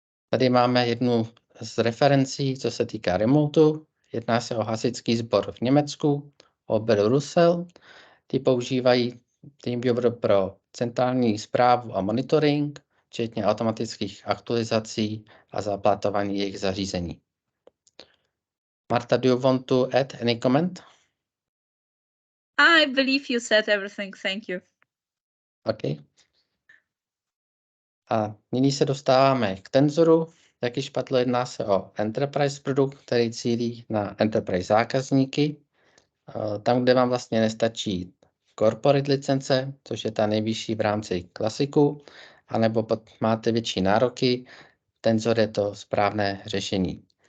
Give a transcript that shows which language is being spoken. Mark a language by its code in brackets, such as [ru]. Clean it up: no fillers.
[cs] Tady máme jednu z referencí, co se týká remotu. Jedná se o hasičský sbor v Německu, o Brusel. Ty používají TeamViewer pro centrální správu a monitoring, včetně automatických aktualizací a zaplatování jejich zařízení. [en] Marta, do you want to add any comment? I believe you said everything. Thank you. Okay. [cs] A nyní se dostáváme k Tensoru. Jak již padlo, jedná se o enterprise produkt, který cílí na enterprise zákazníky. Tam, kde vám vlastně nestačí corporate licence, což je ta nejvyšší v rámci klasiku, anebo máte větší nároky, Tensor je to správné řešení.